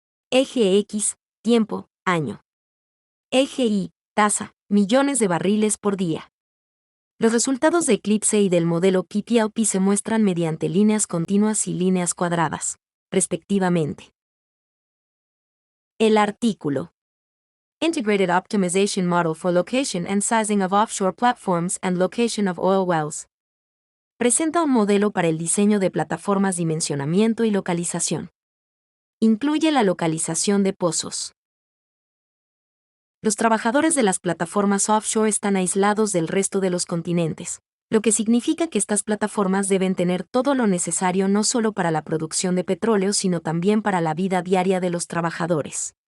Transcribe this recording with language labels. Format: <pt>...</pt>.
<es>Eje X, tiempo, año. Eje Y, tasa, millones de barriles por día. Los resultados de Eclipse y del modelo PPLP se muestran mediante líneas continuas y líneas cuadradas, respectivamente. El artículo</es> <en>Integrated Optimization Model for Location and Sizing of Offshore Platforms and Location of Oil Wells.</en> <es>Presenta un modelo para el diseño de plataformas, dimensionamiento y localización. Incluye la localización de pozos. Los trabajadores de las plataformas offshore están aislados del resto de los continentes, lo que significa que estas plataformas deben tener todo lo necesario no solo para la producción de petróleo, sino también para la vida diaria de los trabajadores.</es>